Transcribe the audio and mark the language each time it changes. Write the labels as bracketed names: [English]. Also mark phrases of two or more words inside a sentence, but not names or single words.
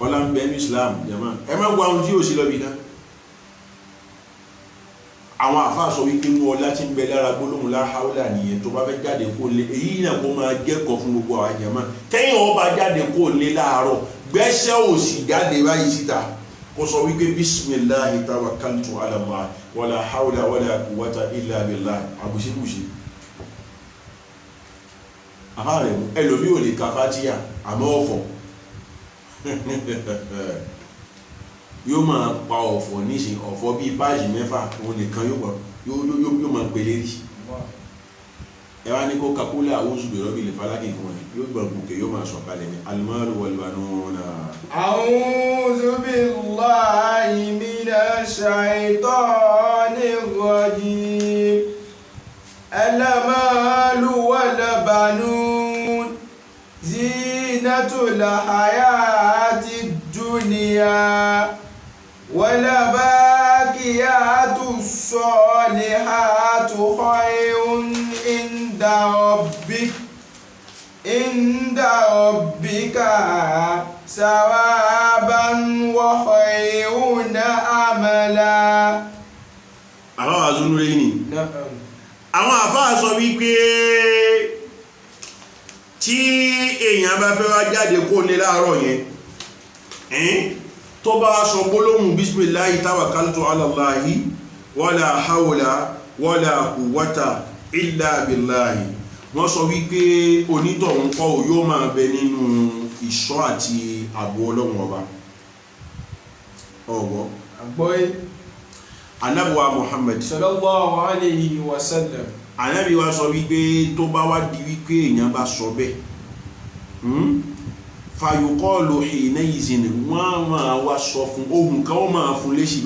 [Yoruba] ń bẹ ní Islam jama ẹ má gba ohun tí yóò sí lọ bí kan àwọn àfáà sọ wípé mú ọlá tí ń bẹ lára gbólóhùn [Arabic] لا حول [Yoruba] nìyẹn tó bá fẹ́ jáde kó lé èyí náà kó máa jẹ́kọ̀ọ́ fún gbogbo àwọn jama tẹ́yìn ọba jáde kó lé láàárọ̀ gbẹ́sẹ̀ òsì jáde báyìí síta kó sọ wípé [Arabic] بسم الله توكلت على الله ولا حول ولا قوة إلا بالله [Yoruba] àbùsíbùsí àfáà rẹ̀ ẹlòmí ò lè ka Fatiha àmọ́ ọ̀fọ̀ yóò máa pa ọ̀fọ̀ níṣe ọ̀fọ̀ bíi páàjì mẹ́fà òun nìkan yóò máa pèlè rí ẹ wá ní kó kakúlẹ̀ [Arabic] أعوذ برب الفلق [Yoruba] fún ẹ yóò gbọ̀n gòkè yóò máa sọ̀kalẹ̀ ní [Arabic] المال والبنون. أعوذ بالله من الشيطان الرجيم. المال والبنون زينة الحياة الدنيا والباقيات الصالحات خير عند ربك ثوابا وخير أملا. [Yoruba] àwọn àzúnú rẹ̀ ní àwọn àfáà sọ wípé tí èèyàn bá fẹ́ wá jáde kó lé láàárọ̀ yẹn tó bá sọ gbólóhùn [Arabic] بسم الله توكلت على الله ولا حول ولا قوة إلا بالله [Yoruba] wọ́n sọ wípé onítọ̀hún kọ́ yóò máa bẹ nínú ìṣọ́ àti ààbò Ọlọ́run ọba ọgbọ́ àgbọ́yé anábíwá Muhammad [Arabic] صلى الله عليه وسلم [Yoruba] anábíwá sọ wípé tó bá wá di wípé èèyàn bá sọ bẹ́ẹ̀ fàyòkọ́ọ̀lù hìnà ìzìnì wọ́n máa wá sọ fún ohun kan wọ́n máa fún léṣì